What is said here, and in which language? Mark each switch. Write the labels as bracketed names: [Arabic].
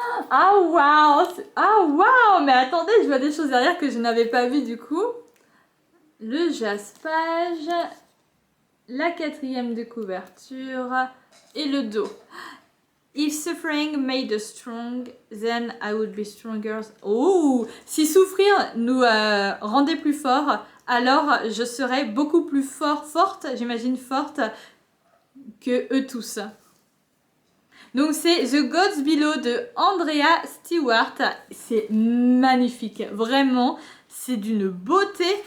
[French] Ah waouh! Ah waouh! Mais attendez, je vois des choses derrière que je n'avais pas vues du coup. Le jaspage, la quatrième de couverture et le dos. [English] If suffering made us strong, then I would be stronger. [French] Oh, si souffrir nous rendait plus forts, alors je serais beaucoup plus forte, j'imagine forte, que eux tous. Donc c'est The Gods Below de Andrea Stewart. C'est magnifique, vraiment, c'est d'une beauté.